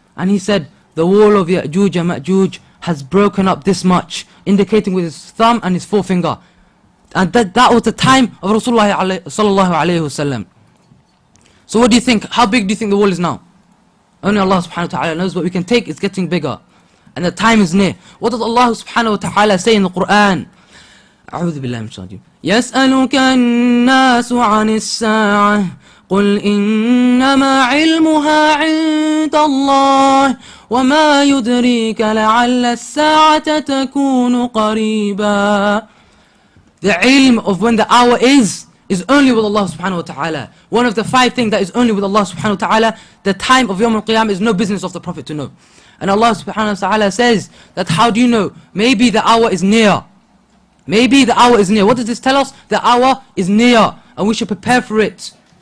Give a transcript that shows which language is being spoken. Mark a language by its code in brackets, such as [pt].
[en] And he said, the wall of Ya'juj and Ma'juj has broken up this much, indicating with his thumb and his forefinger. And that was the time of Rasulullah sallallahu alayhi wasallam. So what do you think? How big do you think the wall is now? Only Allah subhanahu wa ta'ala knows. What we can take is getting bigger. And the time is near. What does Allah subhanahu wa ta'ala say in the Quran? [ar] أعوذ بالله من الشيطان الرجيم. يسألك الناس عن الساعة قل إنما علمها عند الله وما يدريك لعل الساعة تكون قريبا. [en] The ilm of when the hour is only with Allah subhanahu wa ta'ala. One of the 5 things that is only with Allah subhanahu wa ta'ala, the time of Yawm al-Qiyamah is no business of the Prophet to know. And Allah subhanahu wa ta'ala says that how do you know? Maybe the hour is near. Maybe the hour is near. What does this tell us? The hour is near and we should prepare for it.